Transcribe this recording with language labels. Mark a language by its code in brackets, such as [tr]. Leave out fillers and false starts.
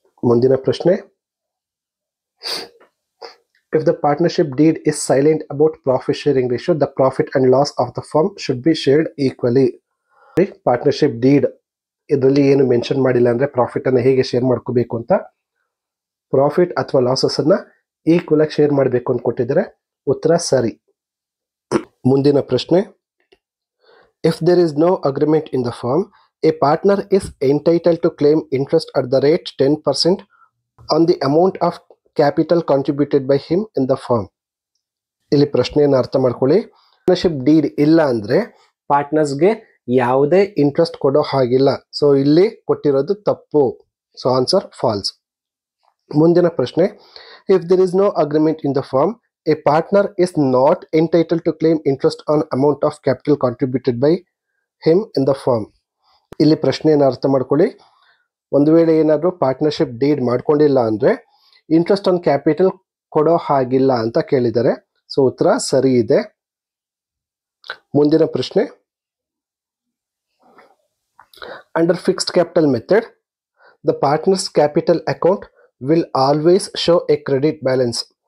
[kn] ಮುಂದಿನ ಪ್ರಶ್ನೆ, [en] if the partnership deed is silent about profit sharing ratio, the profit and loss of the firm should be shared equally. [kn] Partnership deed ಇದರಲ್ಲಿ ಏನು mention ಮಾಡಿಲ್ಲ ಅಂದ್ರೆ profit ಅನ್ನು ಹೇಗೆ share ಮಾಡ್ಕೋಬೇಕು ಅಂತ, ಪ್ರಾಫಿಟ್ ಅಥವಾ ಲಾಸಸ್ ಅನ್ನ ಈಕ್ವಲ್ ಆಗಿ ಶೇರ್ ಮಾಡಬೇಕು ಅಂತ ಕೊಟ್ಟಿದ್ದಾರೆ, ಉತ್ತರ ಸರಿ. ಮುಂದಿನ ಪ್ರಶ್ನೆ, [en] if there is no agreement in the firm, a partner is entitled to claim interest at the rate 10% on the amount of capital contributed by him in the firm. [kn] ಇಲ್ಲಿ ಪ್ರಶ್ನೆಯನ್ನು ಅರ್ಥ ಮಾಡ್ಕೊಳ್ಳಿ. ಪಾರ್ಟ್ನರ್ಶಿಪ್ ಡೀಡ್ ಇಲ್ಲ ಅಂದ್ರೆ ಪಾರ್ಟ್ನರ್ಸ್ಗೆ ಯಾವುದೇ interest ಕೊಡೋ ಹಾಗಿಲ್ಲ. So ಇಲ್ಲಿ ಕೊಟ್ಟಿರೋದು ತಪ್ಪು. [en] So answer false. [kn] ಮುಂದಿನ ಪ್ರಶ್ನೆ, [en] If there is no agreement in the firm, a partner is not entitled to claim interest on amount of capital contributed by him in the firm. [kn] ಇಲ್ಲಿ ಪ್ರಶ್ನೆಯನ್ನು ಅರ್ಥ ಮಾಡ್ಕೊಳ್ಳಿ. ಒಂದು ವೇಳೆ ಏನಾದರೂ ಪಾರ್ಟ್ನರ್ಶಿಪ್ ಡೀಡ್ ಮಾಡ್ಕೊಂಡಿಲ್ಲ ಅಂದ್ರೆ ಇಂಟ್ರೆಸ್ಟ್ ಆನ್ ಕ್ಯಾಪಿಟಲ್ ಕೊಡೋ ಹಾಗಿಲ್ಲ ಅಂತ ಕೇಳಿದ್ದಾರೆ. ಸೊ ಉತ್ತರ ಸರಿ ಇದೆ. ಮುಂದಿನ ಪ್ರಶ್ನೆ, [en] Under fixed capital method the partners capital account will always show a credit balance.